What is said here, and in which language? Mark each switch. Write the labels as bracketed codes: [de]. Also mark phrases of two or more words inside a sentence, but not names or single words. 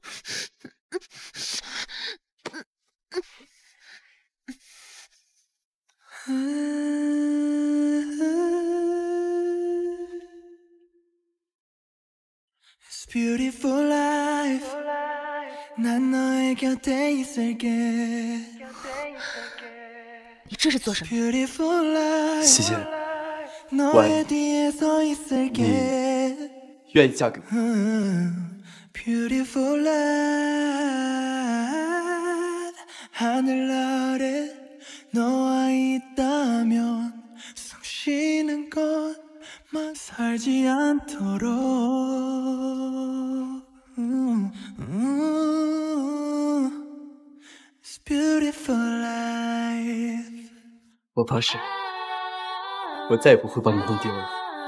[en] Beautiful life, [ko] 난 너의 곁에 있을게. [zh] 你这是做什么？谢谢，我爱你。你愿意嫁给我？ [en] Beautiful life, [ko] 하늘 아래 너와 있다면 숨 쉬는 것만 살지 않도록. [en] It's beautiful life. [zh] 我发誓，我再也不会把你弄丢了。